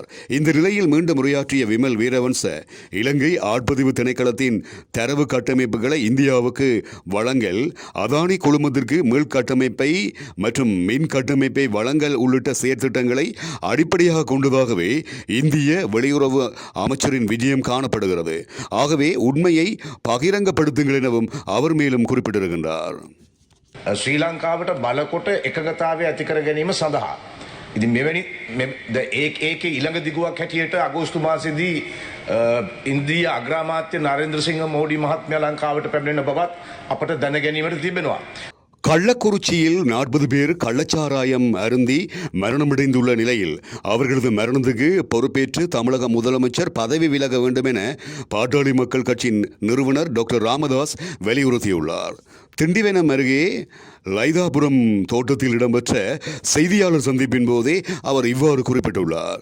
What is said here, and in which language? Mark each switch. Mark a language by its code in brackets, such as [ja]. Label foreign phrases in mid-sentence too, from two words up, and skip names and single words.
[ta] இந்த நிலையில் மீண்டும் உரையாற்றிய விமல் வீரவன்ச இலங்கை ஆட்பதிவு திணைக்களத்தின் தரவு கட்டமைப்புகளை இந்தியாவுக்கு வழங்கல், அதானி குழுமத்திற்கு மீள் கட்டமைப்பை மற்றும் மின் கட்டமைப்பை வழங்கல் உள்ளிட்ட செயற்திட்டங்களை அடிப்படையாக கொண்டதாகவே இந்திய வெளியுறவு அமைச்சரின் விஜயம் காணப்படுகிறது. ஆகவே உண்மையை பகிரங்கப்படுத்துங்கள் எனவும் அவர் மேலும் குறிப்பிட்டிருக்கின்றார். [si] ශ්‍රී ලංකාවට බලකොට එකගතාවය ඇති කර ගැනීම සඳහා ඉතින් මෙවැනි ඒකේ ඊළඟ දිගුවක් හැටියට අගෝස්තු මාසෙදී ඉන්දියා අග්‍රාමාත්‍ය නරේන්ද්‍ර සිංහ මෝඩි මහත්මයා ලංකාවට පැමිණෙන බවත් අපට දැන ගැනීමට තිබෙනවා. [ta] கள்ளக்குறிச்சியில் 40 பேர் கள்ளச்சாராயம் அருந்தி மரணமடைந்துள்ள நிலையில் அவர்களது மரணத்துக்கு பொறுப்பேற்று தமிழக முதலமைச்சர் பதவி விலக வேண்டும் என பாட்டாளி மக்கள் கட்சியின் நிறுவனர் டாக்டர் ராமதாஸ் வலியுறுத்தியுள்ளார். திண்டிவனம் அருகே லைதாபுரம் தோட்டத்தில் இடம்பெற்ற செய்தியாளர் சந்திப்பின் போதே அவர் இவ்வாறு குறிப்பிட்டுள்ளார்.